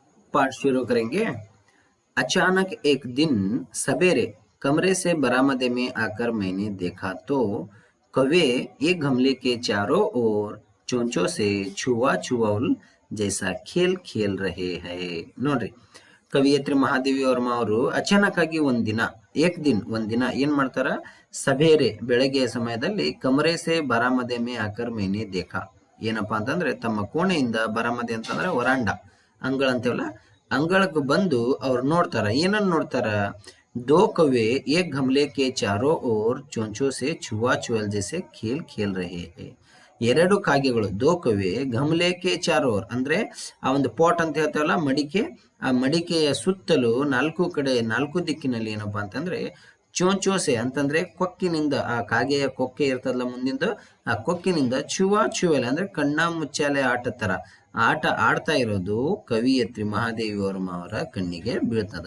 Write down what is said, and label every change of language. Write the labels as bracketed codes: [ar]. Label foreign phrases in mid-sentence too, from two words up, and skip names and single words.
[hi] पाठ शुरू करेंगे। अचानक एक दिन सवेरे कमरे से बरामदे में आकर मैंने देखा तो कौवे एक गमले के चारों ओर चोंचों से छुआ छुआउल जैसा खेल खेल रहे हैं [kn] ನೋಡ್ರಿ ಕವಿಯತ್ರಿ ಮಹಾದೇವಿ ವರ್ಮ ಅವರು ಅಚಾನಕ್ಕಾಗಿ ಒಂದಿನ ಏನ್ ಮಾಡ್ತಾರ, ಸಭೆರೆ ಬೆಳಗ್ಗೆಯ ಸಮಯದಲ್ಲಿ [hi] कमरे से बरामदे में आकर मैंने देखा, [kn] ಏನಪ್ಪಾ ಅಂತಂದ್ರೆ ತಮ್ಮ ಕೋಣೆಯಿಂದ ಬರಾಮದೆ ಅಂತಂದ್ರೆ ವರಾಂಡ, ಅಂಗಳ ಅಂತೇವಲ್ಲ, ಅಂಗಳಕ್ಕೆ ಬಂದು ಅವ್ರು ನೋಡ್ತಾರ. ಏನನ್ನ ನೋಡ್ತಾರ, [hi] दो कौवे एक गमले के चारों ओर चोंचों से छुआ छुअल जैसे खेल खेल रहे हैं. [kn] ಎರಡು ಕಾಗೆಗಳು, [hi] दो कौवे गमले के चारों ओर [kn] ಅಂದ್ರೆ ಆ ಒಂದು ಪಾಟ್ ಅಂತ ಹೇಳ್ತೇವಲ್ಲ, ಮಡಿಕೆ, ಆ ಮಡಿಕೆಯ ಸುತ್ತಲೂ ನಾಲ್ಕು ದಿಕ್ಕಿನಲ್ಲಿ ಏನಪ್ಪಾ ಅಂತಂದ್ರೆ [hi] चोंचों से [kn] ಅಂತಂದ್ರೆ ಕೊಕ್ಕಿನಿಂದ, ಆ ಕಾಗೆಯ ಕೊಕ್ಕೆ ಇರ್ತದಲ್ಲ ಮುಂದಿಂದ, ಆ ಕೊಕ್ಕಿನಿಂದ ಚುವೆಲ್ ಅಂದ್ರೆ ಕಣ್ಣ ಮುಚ್ಚಾಲೆ ಆಟದ ತರ ಆಟ ಆಡ್ತಾ ಇರೋದು ಕವಿಯತ್ರಿ ಮಹಾದೇವಿ ವರ್ಮ ಅವರ ಕಣ್ಣಿಗೆ ಬೀಳ್ತದ.